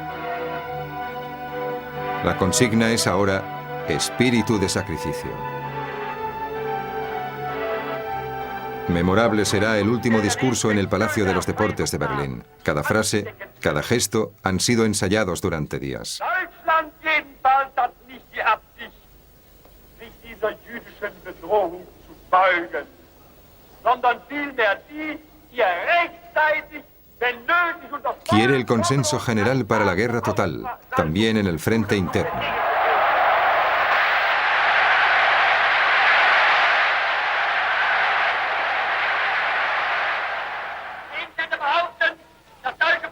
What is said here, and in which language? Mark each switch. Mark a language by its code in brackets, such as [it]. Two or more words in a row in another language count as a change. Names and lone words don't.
[es] La consigna es ahora espíritu de sacrificio. Memorable será el último discurso en el Palacio de los Deportes de Berlín. Cada frase, cada gesto han sido ensayados durante días. [de] Deutschland jedenfalls hat nicht die Absicht, sich dieser jüdischen Bedrohung zu beugen, sondern vielmehr die, ihr rechtzeitig, wenn nötig und auf [es] Quiere el consenso general para la guerra total, también en el frente interno. [de] behaupten, dass